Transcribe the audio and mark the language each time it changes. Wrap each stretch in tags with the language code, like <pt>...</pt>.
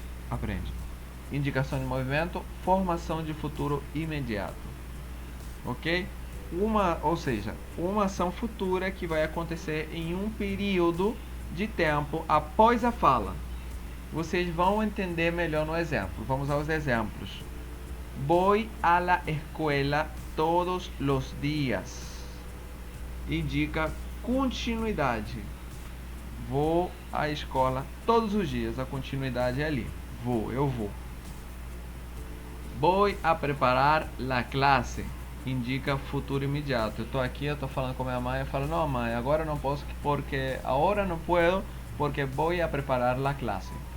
<pt>Aprende. Indicação de movimento, formação de futuro imediato. Ok? Ou seja, uma ação futura que vai acontecer em um período de tempo após a fala. Vocês vão entender melhor no exemplo. Vamos aos exemplos.</pt> <es>Voy a la escuela todos los días.</es> <pt>Indica continuidade. Vou à escola todos os dias. A continuidade é ali. Eu vou.</pt> <es>Voy a preparar la clase.</es> <pt>Indica futuro imediato. Eu estou aqui, eu estou falando com minha mãe. Eu falo, não mãe, agora não posso porque agora não</pt> <es>puedo porque voy a preparar la clase.</es>